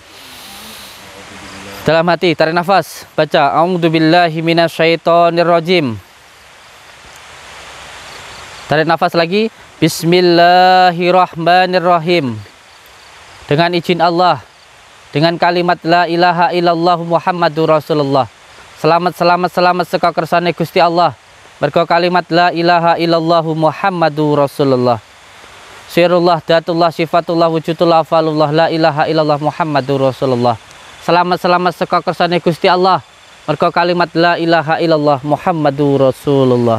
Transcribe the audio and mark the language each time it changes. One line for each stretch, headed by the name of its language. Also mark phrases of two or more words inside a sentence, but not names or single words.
Indonesian: Dalam hati tarik nafas, baca
Arabic: أعوذ بالله من الشيطان الرجيم.
Indonesian: Tarik nafas lagi.
Arabic: بسم الله الرحمن الرحيم.
Indonesian: Dengan izin Allah, dengan kalimat
Arabic: لا إله إلا الله محمد رسول الله.
Javanese: Selamat seka kersane Gusti Allah mergo kalimat
Arabic: لا إله إلا الله محمد رسول الله. سر الله، ذات الله، صفة الله، وجود الله، أفعال الله، لا إله إلا الله محمد رسول الله.
Javanese: Selamat-selamat saka kersane Gusti Allah. Mergo kalimat
Arabic: لا إله إلا الله محمد رسول الله.